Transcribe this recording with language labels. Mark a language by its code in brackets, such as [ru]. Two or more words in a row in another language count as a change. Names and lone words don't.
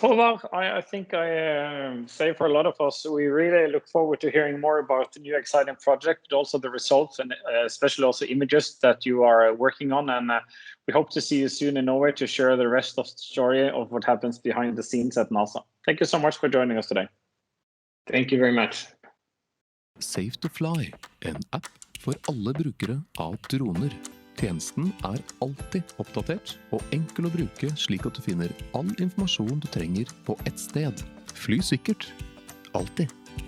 [en] Håvard, I think I say for a lot of us, we really look forward to hearing more about the new exciting project, but also the results and especially also images that you are working on. And we hope to see you soon in Norway to share the rest of the story of what happens behind the scenes at NASA. Thank you so much for joining us today. Thank you very much. [no] Safe to Fly, en app for alle brukere av droner. Tjenesten alltid oppdatert og enkel å bruke slik at du finner all informasjon du trenger på ett sted. Fly sikkert. Alltid.